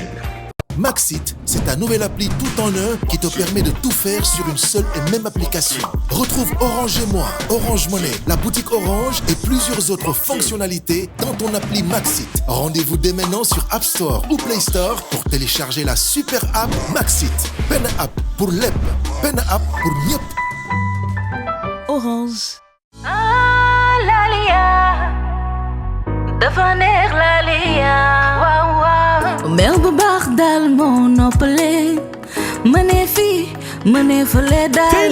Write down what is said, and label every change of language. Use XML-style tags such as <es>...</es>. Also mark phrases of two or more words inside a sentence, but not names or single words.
<fr>Maxit, c'est ta nouvelle appli tout en un qui te permet de tout faire sur une seule et même application. Retrouve Orange et moi, Orange Money, la boutique Orange et plusieurs autres fonctionnalités dans ton appli Maxit. Rendez-vous dès maintenant sur App Store ou Play Store pour télécharger la super app Maxit. Pen app pour l'EP, Pen app pour Niep. Orange. Ah, Lalia.</fr> <wo>Dafa neex Lalia. Waaw waaw. Mel bu baax daal moo noppale. Mënee fii, mënee fële daal.</wo>